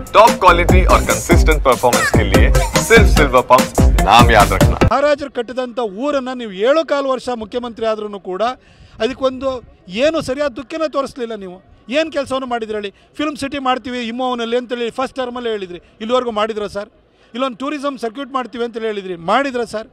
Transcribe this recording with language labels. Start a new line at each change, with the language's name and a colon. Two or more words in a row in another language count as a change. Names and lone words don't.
English: top quality
Hindi: और
English: consistent performance
Hindi: के लिए सिर्फ सिल्वर पंप नाम याद रखना।
Kannada: ಮಹಾರಾಜರು ಕಟ್ಟಿದಂಥ ಊರನ್ನು ನೀವು 7 ವರ್ಷ ಮುಖ್ಯಮಂತ್ರಿ ಆದ್ರೂ ಕೂಡ ಅದಕ್ಕೊಂದು ಏನು ಸರಿಯಾದ ದುಃಖನೇ ತೋರಿಸಲಿಲ್ಲ. ನೀವು ಏನು ಕೆಲಸವನ್ನು ಮಾಡಿದ್ರಿ ಹೇಳಿ?
English: film city
Kannada: ಮಾಡ್ತೀವಿ ಇಮ್ಮೋವನಲ್ಲಿ ಅಂತೇಳಿ ಫಸ್ಟ್ ಟರ್ಮಲ್ಲೇ ಹೇಳಿದ್ರಿ, ಇಲ್ಲಿವರೆಗೂ ಮಾಡಿದ್ರ ಸರ್? ಇಲ್ಲೊಂದು
English: tourism circuit
Kannada: ಮಾಡ್ತೀವಿ ಅಂತೇಳಿ ಹೇಳಿದ್ರಿ, ಮಾಡಿದ್ರ ಸರ್?